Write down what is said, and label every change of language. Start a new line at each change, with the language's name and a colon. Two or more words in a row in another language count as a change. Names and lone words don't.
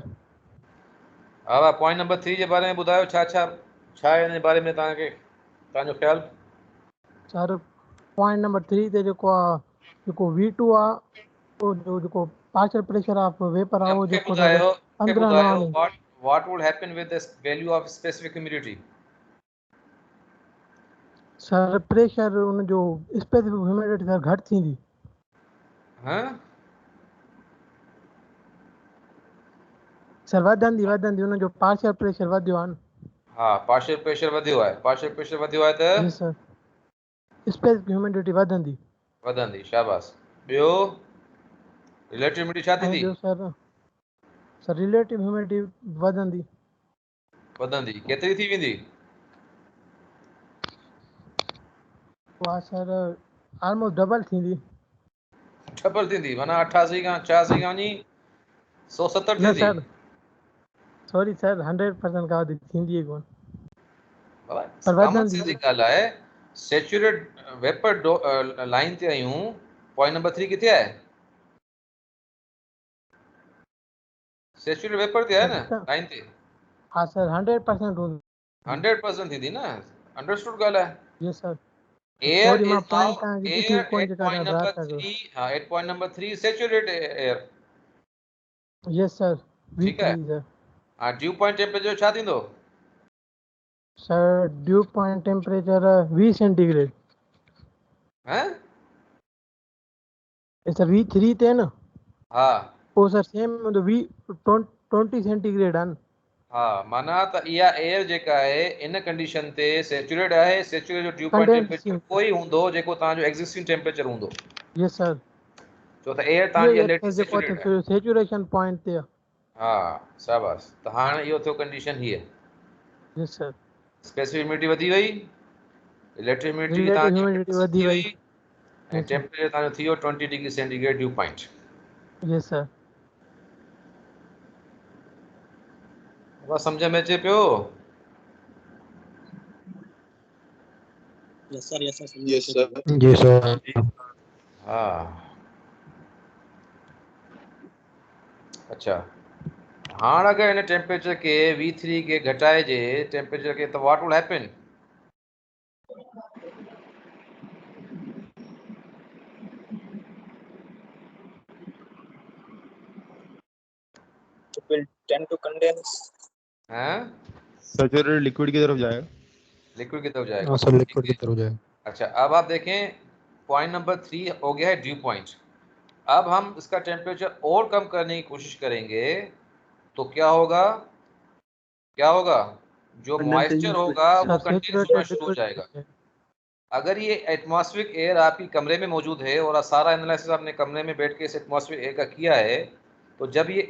Hindi: अब
English: point number 3
Hindi: के बारे में बताओ।
Sindhi: छा इन बारे में तव्हांजो ख्याल? सर
English: point number 3
Sindhi: ते जेको V2 आ वो जेको
English: partial pressure of vapor
Sindhi: आ वो जेको अंदर ना वञे।
English: what would happen with this value of specific humidity?
Sindhi: सर प्रेशर उन जो
English: specific humidity
Sindhi: सर घटि थींदी। हाँ सर वधंदी उन जो
English: partial pressure
Sindhi: वधियो आहे न। हाँ,
English: partial pressure
Sindhi: वधियो आहे।
English: partial pressure
Sindhi: वधियो आहे त जी सर,
English: specific humidity
Sindhi: वधंदी। शाबाश। ॿियो
English: relative humidity
Sindhi: छा थींदी? ॿियो सर
English: relative humidity
Sindhi: वधंदी केतिरी थी वेंदी? उहा सर
English: almost double
Sindhi: थींदी। डबल थी माना 88 का 86 का नहीं 170 न थी सर सॉरी सर 100% का थींदी कोन पर कॉमन वधंदी सेंस जी ॻाल्हि आहे
English: saturate vapor line
Sindhi: ते आहियूं
English: point number 3
Sindhi: किथे आहे
English: saturate vapor
Sindhi: ते आहे न लाइन ते हाँ सर 100% हूंदी 100% थींदी न अंडरस्टूड ॻाल्हि आहे
English: yes sir
Sindhi: एयर सॉरी मां
English: is now
Sindhi: पॉइंट तव्हांजी ॾिठी एयर कोन एट जेका पॉइंट तव्हां ड्रा नंबर था कयो
English: 3 हाँ at point number 3 saturate air yes sir
Hindi: ठीक है
Sindhi: V3 सर हाँ
English: dew point temperature
Sindhi: छा थींदो
English: sir dew point temperature 20 centigrade
Sindhi: हैं सर V3 ते न हाँ ओ सर सेम हूंदो 20 सेंटीग्रेड आहे न हाँ माना त इहा एयर जेका आहे इन कंडीशन ते सैचुरेट आहे सैचुरेट जो
English: dew point temperature
Sindhi: कंडेंसिंग कोई हूंदो जेको तव्हांजो
English: existing temperature
Sindhi: हूंदो
English: yes sir
Sindhi: छो त एयर इहो तव्हांजी ई ऑलरेडी जेको सैचुरेट आहे
English: saturation point
Sindhi: ते हा शाबाश त हाणे इहो थियो कंडीशन हीअ
English: yes sir specific humidity
Sindhi: वधी वई
English: relative humidity
Sindhi: रिलेटिव तव्हांजी ह्यूमिडिटी 100% वधी थी वई वई ऐं टेम्परेचर तव्हांजो थी वियो
English: 20 degree centigrade dew point yes sir
Sindhi: बस सम्झ में अचे पियो
English: yes sir yes sir
Sindhi: जी सर हा अच्छा हाणे अगरि हिन टेम्परेचर के V3 के घटाइजे टेम्परेचर के त
English: what will happen It will tend to condense.
Hindi: हैं
English: saturated liquid
Hindi: की तरफ जाएगा लिक्विड की तरफ जाएगा हाँ सर लिक्विड की तरफ जाएगा अच्छा अब आप देखें
English: point number 3
Hindi: हो गया है
English: dew point
Hindi: अब हम इसका टेम्परेचर और कम करने की कोशिश करेंगे तो क्या होगा जो मॉइस्चर होगा वो कंडेंस होना शुरू हो जाएगा अगर ये
English: atmospheric air
Hindi: आपकी कमरे में मौजूद है और सारा एनालिसिस आपने कमरे में बैठ के इस
English: atmospheric air
Hindi: का किया है तो जब ये